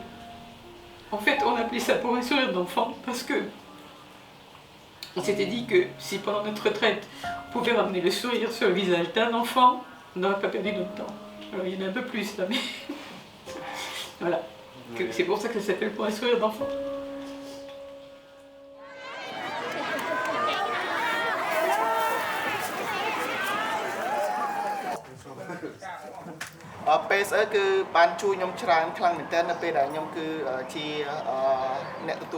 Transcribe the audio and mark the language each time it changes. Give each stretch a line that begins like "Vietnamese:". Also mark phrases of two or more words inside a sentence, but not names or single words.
French: En fait, on appelait ça pour un sourire d'enfant parce que on s'était dit que si pendant notre retraite, on pouvait ramener le sourire sur le visage d'un enfant, on n'aurait pas perdu notre temps. Alors il y en a un peu plus là, mais voilà. C'est pour ça que ça s'appelle pour un sourire d'enfant.
Khmer: PSE គឺបានជួយខ្ញុំច្រើនខ្លាំងមែនទែននៅពេលដែលខ្ញុំគឺជាអ្នកទទួល